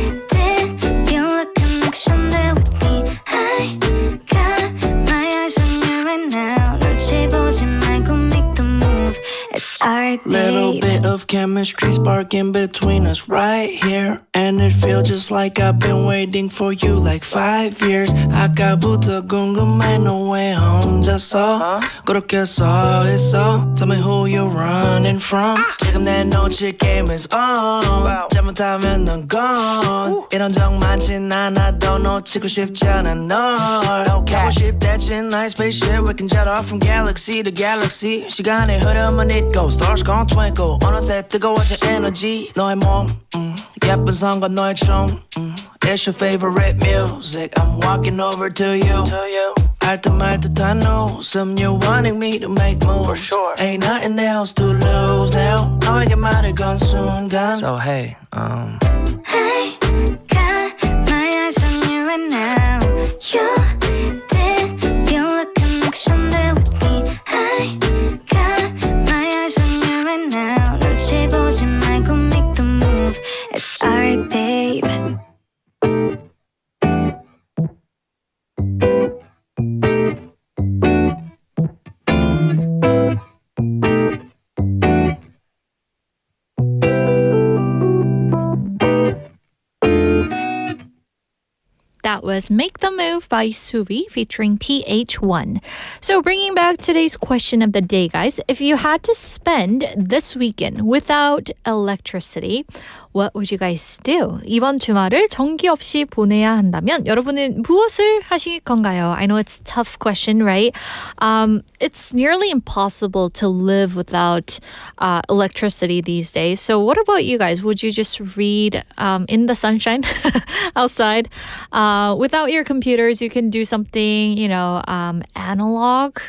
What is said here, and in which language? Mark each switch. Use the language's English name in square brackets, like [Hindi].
[English] did feel a connection there with me I got my eyes on you right now [Korean] 눈치 보지 말고 [English] make the move It's alright alright, babe. Little bit of chemistry sparking between us right here. And it feels just like I've been waiting for you like 5 years. [Korean] 아까부터 궁금해 너 왜 혼자서 그렇게 서 있어. [English] Tell me who you're running from. [Korean] 지금 내 놓칠 [English] game is on. [Korean] 잘못하면 넌 gone. 이런 적 많진 않아도 놓치고 싶지 않아 널. 가고 싶댔지 [English] nice spaceship. We can jet off from galaxy to galaxy. [Korean] 시간의 흐름은 잊고 [English] stars gon' twinkle. [Korean] 어느새 뜨거워진 energy. 너의 몸 예쁜 성과 너의 춤 [English] It's your favorite music. I'm walking over to you. [Korean] 알듯 말듯한 웃음. [English] You're wanting me to make moves. For sure. Ain't nothing else to lose now. [Korean] 너에게 말을 건 순간. [English] So hey, Hey, got my eyes on you right now. You did feel a connection there with me. Hey, got my eyes on you right now. [Korean] 눈치 보지 말고 [English] make the move. It's alright, babe. That was Make the Move by Suvi featuring PH1. So bringing back today's question of the day, guys. If you had to spend this weekend without electricity, what would you guys do? [Korean] 이번 주말을 전기 없이 보내야 한다면 여러분은 무엇을 하실 건가요? [English] I know it's a tough question, right? It's nearly impossible to live without electricity these days. So what about you guys? Would you just read in the sunshine outside? Without your computers, you can do something, analog.